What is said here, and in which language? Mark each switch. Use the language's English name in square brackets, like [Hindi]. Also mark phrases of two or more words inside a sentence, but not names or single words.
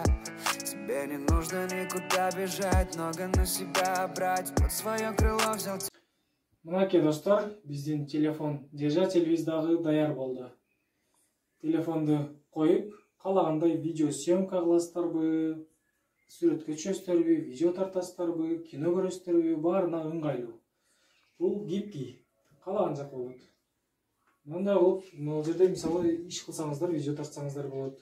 [Russian] Тебе не нужно никуда бежать, много на себя брать, под свое крыло взял. [Kyrgyz] Мынакей достор, биздин телефон держателибиз дагы даяр болду. Телефонду коюп, каалагандай [Russian] видео съемка [Kyrgyz] кыласыздарбы, сүрөткө түшөсүздарбы, видео тартасыздарбы, кино көрөсүздарбы, баарына ыңгайлуу. Бул гибкий, каалаган жака болот. Мындай кылып, могул жерде мисалы иш кылсаңыздар, видео тартсаңыздар болот.